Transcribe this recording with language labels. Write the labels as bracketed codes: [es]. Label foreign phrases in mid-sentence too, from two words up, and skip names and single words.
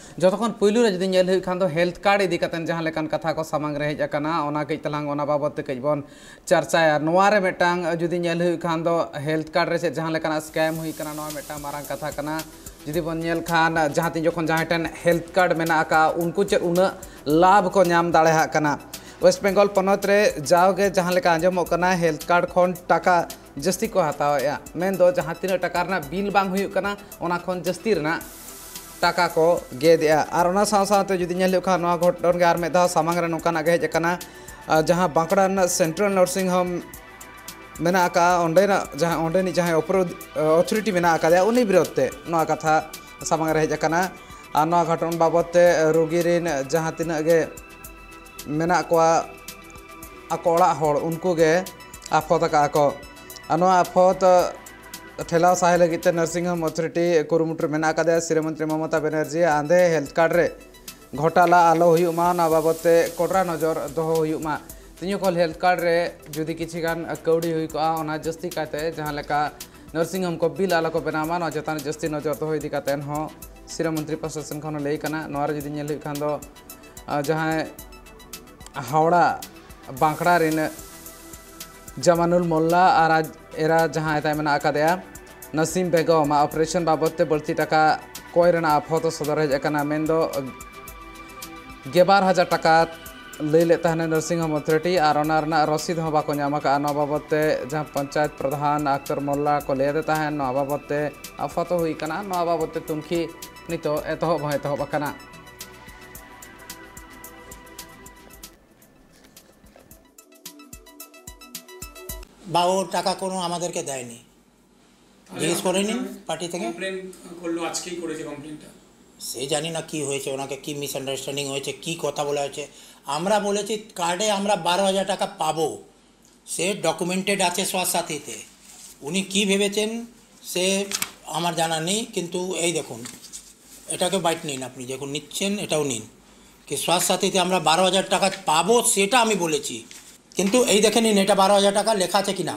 [sat] जतखन पुलू रे जुदी नेल हुई खान दो [en] health card [sat] इदी कतन जहां लेकान कथा को सामांग रे हेज अकना ओना कई तलांग ओना बाबत ते कई बन चर्चाया नोआ रे मेटांग जुदी नेल हुई खान दो [en] health card [sat] रे से जहां लेकान स्कैम हुई कना नोआ मेटांग मारांग कथा कना जुदी बन नेल खान जहां तीन जखन जहां टन [en] health card [sat] मेना का उनको चे उन लाभ को नाम दाड़े हा कना वेस्ट बेंगल पनत रे जाओगे जहां लेका आंजमो कना [en] health card [sat] खन टाका जस्ती को हताया मेन दो जहां तीन टाका रना बिल बांग हुई कना ओना खन जस्ती रना टाका को गेदिया और ओना साथ जुदी नेल हुई खान घटन गे में दा सामांग रे नोकाना गे हेजना जहां बांकड़ा सेंट्रल नर्सिंग होम मेना का ओंडेना जहां ओंडेनी जहां अथॉरिटी मेना का उनी विरोध ते नोआ कथा सामांग रे हेजना और नोआ घटन बाबत ते रोगी रिन जहां तीन गे मेना को आको ओड़ा होड़ उनको गे आफत का को नोआ आफत ठेला साहे लगित [en] nursing home [sat] अथॉरिटी कुरुमुटर मेना का श्री मंत्री ममता बनर्जी आंधे [en] health card [sat] रे घोटाला आलो हुयुमा ना बाबत कोडरा नजर दोहो हुयुमा तीन को [en] health card [sat] रे जुदी किछि गान कौड़ी हुई को ओना जस्ती काते जहां लेका [en] nursing home [sat] को बिल आलो को बनामा ना जतान जस्ती नजर दोहो इदी कातेन हो श्री मंत्री प्रशासन खन लई कना नोर जुदी नेल हुई खान दो जहां हावड़ा बांकड़ा रिन जमानुल मोल्ला और एरा जहां एता मेना आकादेया नसीम बेगम ऑपरेशन बाबत बढ़ती टाका कोई रना आफत सदर हेजना मेन दो 12,000 टाका लई [hi] लेता है [en] nursing home authority [sat] और ओना रसीद हो बाको नाम का नवा बाबत जहां पंचायत प्रधान अख्तर मोल्ला को [hi] ले देता है [sat] नवा बाबत आफत हुई कना नवा बाबत तुमखी नितो एतहब कना [bn] বা ও টাকা কোনো আমাদেরকে দেয়নি জিজ্ঞেস করে নিন পার্টি থেকে কমপ্লেন করলো আজকেই করেছে কমপ্লেনটা সে জানি না কি হয়েছে ওনাকে কি মিসআন্ডারস্ট্যান্ডিং হয়েছে কি কথা বলা হয়েছে আমরা বলেছি কার্ডে আমরা 12,000 টাকা পাবো সে ডকুমেন্টেড আছে স্বাস্থ্যসাথীতে উনি কি ভেবেছেন সে আমার জানা নেই কিন্তু এই দেখুন এটাকে বাইট নিন আপনি যখন নিচ্ছেন এটাও নিন কি স্বাস্থ্যসাথীতে আমরা 12,000 টাকা পাবো সেটা আমি বলেছি কিন্তু এই দেখে নিন এটা 12,000 টাকা লেখা আছে কিনা